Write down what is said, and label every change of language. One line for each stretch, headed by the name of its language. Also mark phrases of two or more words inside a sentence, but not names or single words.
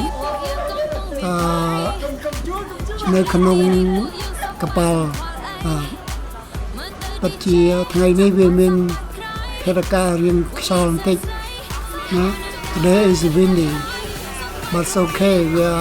Khmer: កប៉ាល់ពិតជាថ្ងៃនេះវាមានហេតុ ការណ៍រៀងខ្យល់បន្តិចណា
English: Today is windy but it's okay we are